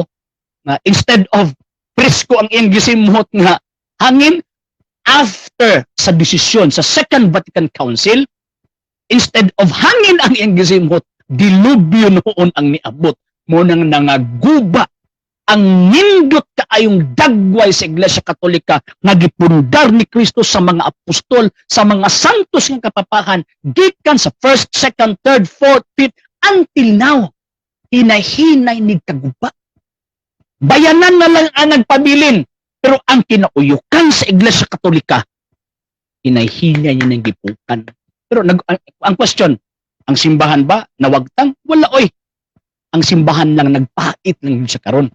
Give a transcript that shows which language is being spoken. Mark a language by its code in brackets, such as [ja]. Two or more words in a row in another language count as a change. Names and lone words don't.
[en] Instead of [ceb] presko ang iyang gisimhot nga hangin, after sa desisyon sa Second Vatican Council, [en] instead of [ceb] hangin ang iyang gisimhot, dilubyo noon ang niabot. Mo nang nangaguba ang nindot kaayong dagway sa Iglesia Katolika nga gipundar ni Kristo sa mga apostol, sa mga santos nga kapapahan, gikan sa 1st, 2nd, 3rd, 4th, 5th, [en] until now, [ceb] hinay-hinay ni kaguba. Bayanan na lang ang nagpabilin, pero ang kinauyukan sa Iglesia Katolika, hinay-hinay niya ng gipukan. Pero ang question, ang simbahan ba nawagtang? Wala oy. Ang simbahan lang nagpait lang siya karon.